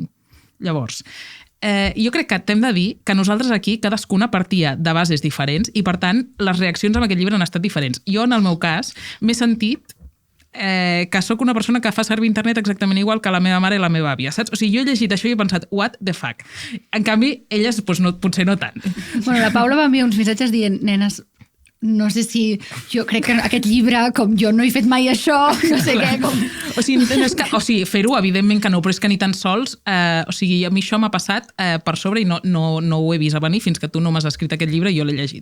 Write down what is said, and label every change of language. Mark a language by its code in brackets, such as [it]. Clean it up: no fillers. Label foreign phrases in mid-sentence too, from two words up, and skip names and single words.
[ca] Llavors, jo crec que t'hem de dir que nosaltres aquí cadascuna partia de bases diferents i, per tant, les reaccions amb aquest llibre han estat diferents. Jo, en el meu cas, m'he sentit que sóc una persona que fa servir internet exactament igual que la meva mare i la meva àvia, saps? O sigui, jo he llegit això i he pensat, [en] what the fuck? [ca] En canvi, elles, doncs, no, potser no tant. Bueno, la Paula va enviar uns missatges dient, nenes, no sé si jo crec que aquest llibre, com jo no he fet mai això, no sé què, com... O sigui, fer-ho, evidentment que no, però és que ni tan sols, o sigui, a mi això m'ha passat per sobre i no ho he vist a venir fins que tu no m'has escrit aquest llibre i jo l'he llegit.